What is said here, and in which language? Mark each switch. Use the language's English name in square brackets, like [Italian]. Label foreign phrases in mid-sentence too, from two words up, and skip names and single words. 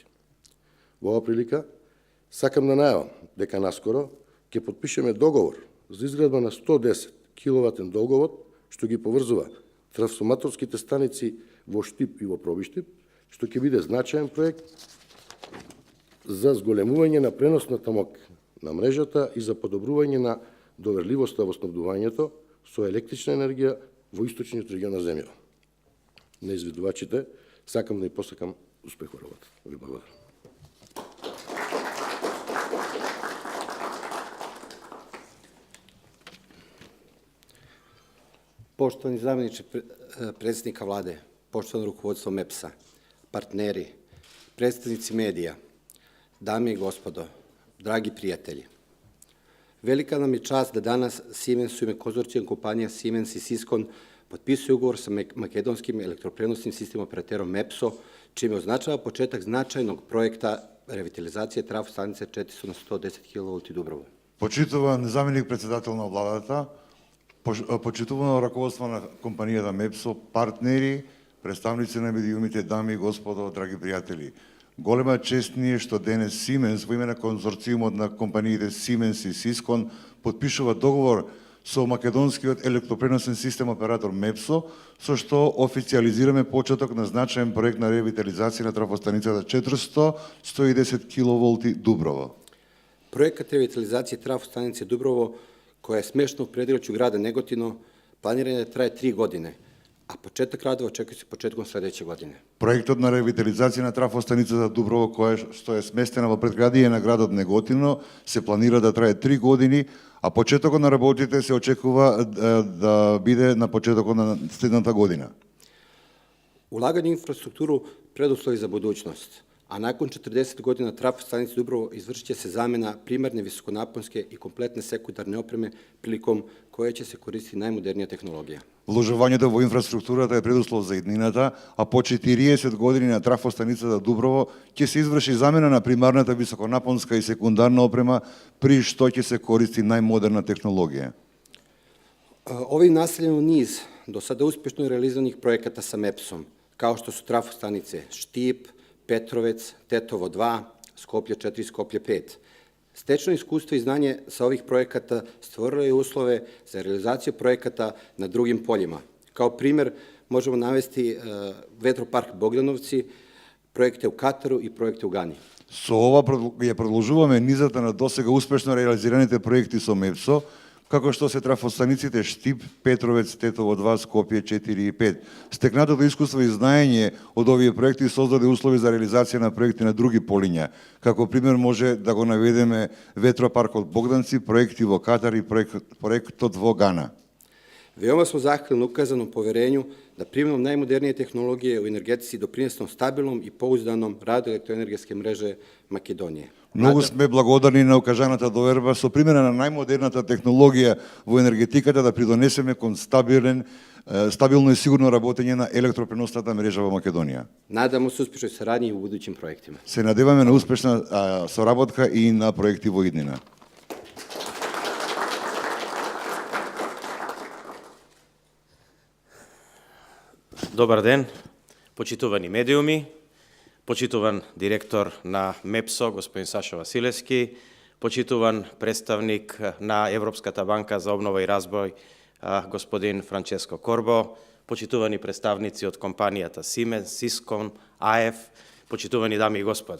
[Macedonian] Во оваа прилика сакам да најавам дека наскоро ќе потпишеме договор за изградба на 110 киловатен долговод, што ги поврзува трансформаторските станици во Штип и во Пробиштип, што ќе биде значаен проект за зголемување на преносната мок на мрежата и за подобрување на доверливоста во снабдувањето со електрична енергија во источниот регион на земјава. На изведувачите сакам да им посакам успех во работа. Ви благодарам. [Serbian] Poštovani zamjeniče predsjednika vlade, poštovano rukovodstvo MEPS-a, partneri, predstavnici medija, dame i gospodo, dragi prijatelji. Velika nam je čast da danas Siemens u ime konzorcijom kompanija Siemens i Siscon potpisuje ugovor sa makedonskim elektroprenosnim sistemom operaterom MEPSO, čime označava početak značajnog projekta revitalizacije trafostanice 400 na 110 kV Дуброво. [Macedonian] Почитуван заменик председател на владата, почитувано раководство на компанијата МЕПСО, партнери, представници на медиумите, дами и господо, драги пријатели. Голема чест ни е што денес Siemens во име на конзорциумот на компаниите Siemens и Siscon потпишува договор со македонскиот електропреносен систем оператор МЕПСО, со што официализираме почеток на значаен проект на ревитализација на трафостаницата 400-110 киловолти Дуброво. [Serbian] Projekat revitalizacije trafostanice Dubrovo, koja je smešna u predgrađu grada Negotino, planiran je da traje 3 godine, a početak radova očekuje se početkom sledeće godine. [Macedonian] Проектот на ревитализација на трафостаницата Дуброво, која што е сместена во предградие на градот Неготино, се планира да трае 3 години, а почетокот на работите се очекува да биде на почетокот на следната година. [Serbian] Ulaganje u infrastrukturu preduslovi za budućnost, a nakon 40 godina trafostanice Dubrovo izvršit će se zamena primarne visokonaponske i kompletne sekundarne opreme prilikom koje će se koristiti najmodernija tehnologija. [Macedonian] Вложувањето во инфраструктурата е предуслов за иднината, а по 40 години на трафостаницата Дуброво ќе се изврши замена на примарната високонапонска и секундарна опрема, при што ќе се користи најмодерна технологија. [Serbian] Ovim nastavljamo niz do sada uspješno realizovanih projekata sa MEPS-om, kao što su trafostanice Štip, Petrovec, Tetovo 2, Skoplje 4, Skoplje 5. Stečno iskustvo i znanje sa ovih projekata stvorilo je uslove za realizaciju projekata na drugim poljima. Kao primer možemo navesti vetropark Bogdanovci, projekte u Kataru i projekte u Gani. [Macedonian] Со ова ја продолжуваме низата на досега успешно реализираните проекти со МЕПСО, како што се трафостаниците Štip, Петровец, Тетово 2, Скопје 4 и 5. Стекнатото искуство и знаење од овие проекти создаде услови за реализација на проекти на други полиња. Како пример може да го наведеме ветропаркот Богданци, проекти во Катар и проектот во Гана. [Serbian] Veoma smo zahvalni ukazanom poverenju da primjenom najmodernije tehnologije u energetici doprinesemo stabilnom i pouzdanom radu elektroenergetske mreže Makedonije. [Macedonian] Многу сме благодарни на укажаната доверба со примера на најмодерната технологија во енергетиката да придонесеме кон стабилно и сигурно работење на електропреносната мрежа во Македонија. [Serbian] Nadamo se uspješnoj saradnji u budućim projektima. [Macedonian] Се надеваме на успешна соработка и на проекти во иднина. Добар ден, почитувани медиуми, почитуван директор на МЕПСО, господин Саша Василевски, почитуван представник на Европската банка за обнова и разбој, господин Франческо Корбо, почитувани представници од компанијата Siemens, Siscon, AF, почитувани дами и господа.